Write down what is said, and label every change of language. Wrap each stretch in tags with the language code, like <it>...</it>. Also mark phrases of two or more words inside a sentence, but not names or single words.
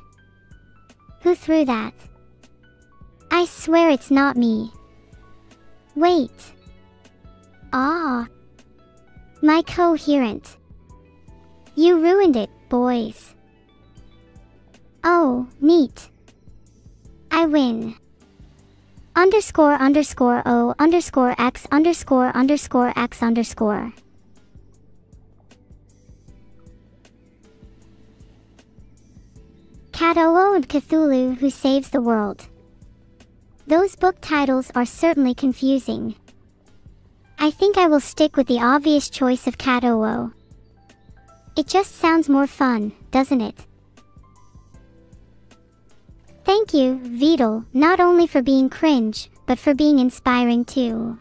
<en>Who threw that? I swear it's not me. Wait. My coherent. You ruined it, boys. Oh, neat. I win. __O_X___X__. Cat-O-O and Cthulhu Who Saves the World. Those book titles are certainly confusing. I think I will stick with the obvious choice of Cat-O-O. It just sounds more fun, doesn't it? Thank you, Vidal, not only for being cringe, but for being inspiring too.</en>